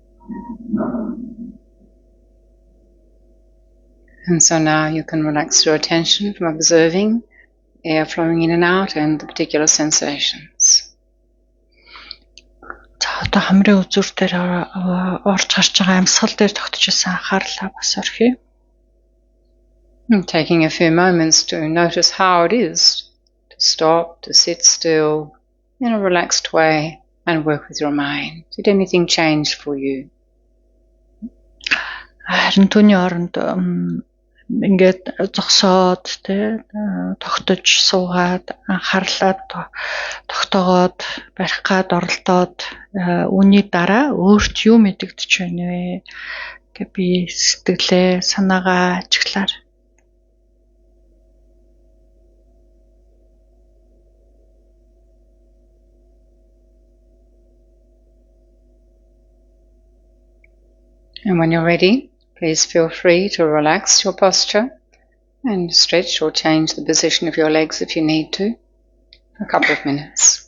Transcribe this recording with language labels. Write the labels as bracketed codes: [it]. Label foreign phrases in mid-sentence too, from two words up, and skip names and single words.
[en] And so now you can relax your attention from observing air flowing in and out and the particular sensations. [mn] За одоо хамрын үзүр дээр орж гарч байгаа амьсгал дээр тогтож исэн анхаарлаа бас орхиё. [en] Taking a few moments to notice how it is to stop, to sit still in a relaxed way and work with your mind. Did anything change for you? [mn] Харин түүний оронд ингээд зогсоод тогтож суугаад анхаарлаад тогтоогоод барих гад оролдоод үүний дараа өөрт юу мэдэгдэж байна вэ гэ би сэтгэлээ санаагаа ажиглаар. [en] And when you're ready, please feel free to relax your posture and stretch or change the position of your legs if you need to for a couple of minutes.